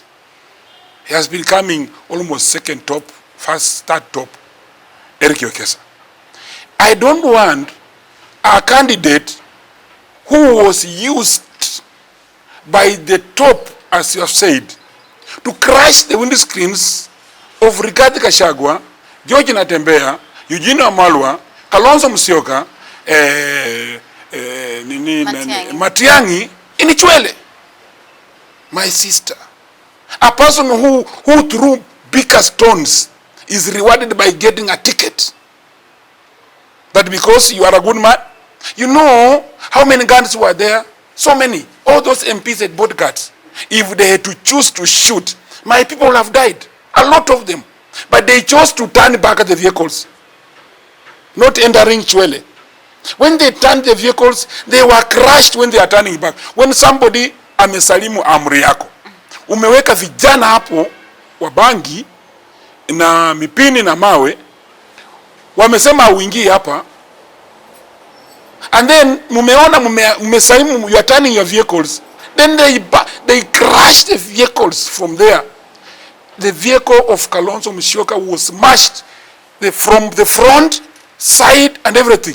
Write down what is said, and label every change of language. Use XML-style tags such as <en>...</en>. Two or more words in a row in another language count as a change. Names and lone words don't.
<en>He has been coming almost second top, first, third top, Eric Wekesa. I don't want a candidate who was used by the top, as you have said, to crash the windscreens of Rigathi Gachagua, George Natembeya, Eugene Wamalwa, Kalonzo Musyoka, Matiang'i in Chwele. My sister. A person who threw bigger stones is rewarded by getting a ticket. That because you are a good man. You know how many guns were there? So many. All those MPs had bought guns. If they had to choose to shoot, my people would have died. A lot of them. But they chose to turn back at the vehicles. Not entering Chwele. When they turned the vehicles, they were crushed when they are turning back. When somebody</en> <sw>amesalimu amri yako, umeweka vijana hapo wa bangi na mipini na mawe, wamesema uingie hapa,</sw> <en>and then</en> <sw>mumeona mmesalimu,</sw> <en>you are turning your vehicles, then they crashed the vehicles from there. The vehicle of Kalonzo Musyoka was smashed from the front, side, and everything.</en>